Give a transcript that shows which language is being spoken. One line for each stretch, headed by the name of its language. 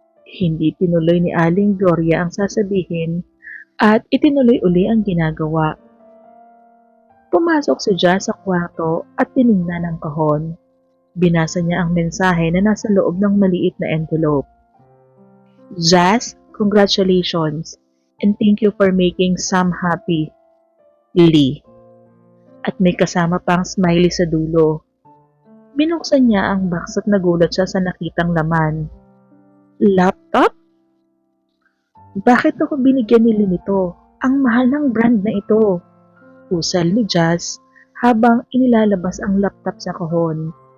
Filipino: Hindi tinuloy ni Aling Gloria ang sasabihin at itinuloy uli ang ginagawa. Pumasok si Jazz sa kwarto at tiningnan ang kahon. Binasa niya ang mensahe na nasa loob ng maliit na envelope.
English: Jazz, congratulations, and thank you for making Sam happy.
Filipino: Lee. At may kasama pang smiley sa dulo. Binuksan niya ang box at nagulat siya sa nakitang laman. Laptop? Bakit ako binigyan nila nito? Ang mahal ng brand na ito. Usal ni Jazz habang inilalabas ang laptop sa kahon.